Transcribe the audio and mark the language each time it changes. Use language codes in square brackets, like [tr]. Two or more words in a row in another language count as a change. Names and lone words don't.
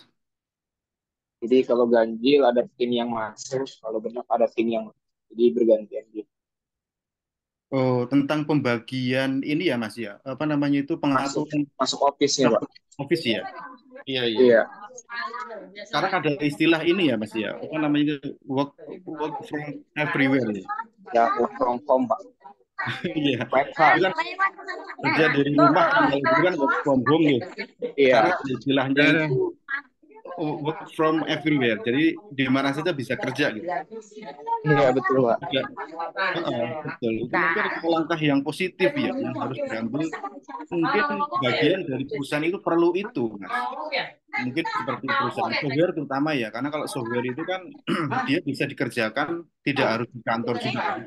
[id] Jadi kalau ganjil ada tim yang masuk, kalau genap ada tim yang masuk. Jadi bergantian gitu. Oh, tentang pembagian ini ya, Mas ya. Apa namanya itu Masuk pengaturan masuk office-nya, Pak. office ya? Iya, iya. Iya, Sekarang ada istilah ini ya, Mas ya. Apa namanya itu [en] work work from everywhere [id] ya. [en] ya work from home, [id] Pak. Iya. WFH. Itu kan kerja dari rumah kan kalau dulu kan [en] work from home [id] ya. Sekarang Iya, ada istilahnya itu [en] work from everywhere. [id] Jadi di mana saja bisa kerja gitu. iya betul, Pak. Juga, betul. Itu mungkin langkah yang positif ya, yang harus diambil. Mungkin bagian dari perusahaan itu perlu itu, Mas. Mungkin seperti perusahaan software terutama ya, karena kalau software itu kan dia bisa dikerjakan tidak harus di kantor juga.